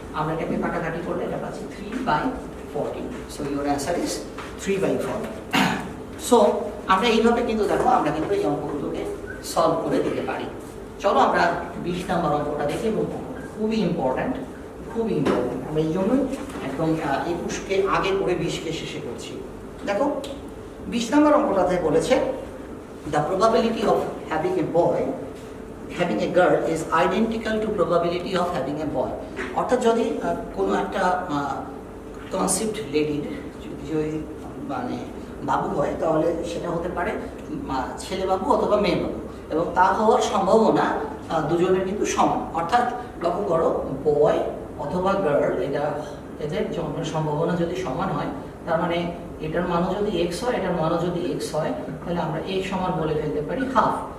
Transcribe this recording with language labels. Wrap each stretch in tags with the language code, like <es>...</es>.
<bn>আমরা এটাকে কাটাকাটি করলে এটা পাচ্ছি 3/40।</bn> <en>So your answer is 3/40।</en> <bn>So আমরা এইভাবে কিন্তু দেখো আমরা কিন্তু এই অঙ্কগুলোকে সলভ করে দিতে পারি। চলো আমরা 20 নাম্বার অঙ্কটা দেখি এবং খুবই ইম্পর্ট্যান্ট, খুবই ইম্পর্ট্যান্ট। আমরা এই জন্যই একদম 21কে আগে করে 20কে শেষে করছি। দেখো 20 নাম্বার অঙ্কটাতে বলেছে</bn> <en>the probability of having a boy having a girl is identical to probability of having a boy।</en> <bn>অর্থাৎ যদি কোনো একটা কনসেপ্ট লেডির যদি মানে বাবু হয় তাহলে সেটা হতে পারে ছেলে বাবু অথবা মেয়ে বাবু, এবং তা হওয়ার সম্ভাবনা দুজনের কিন্তু সমান। অর্থাৎ লক্ষ্য করো বয় অথবা গার্ল এদের জন্মের সম্ভাবনা যদি সমান হয়, তার মানে এটার মানও যদি এক্স হয় এটার মানও যদি এক্স হয়, তাহলে আমরা এক্স সমান বলে ফেলতে পারি হাফ।</bn>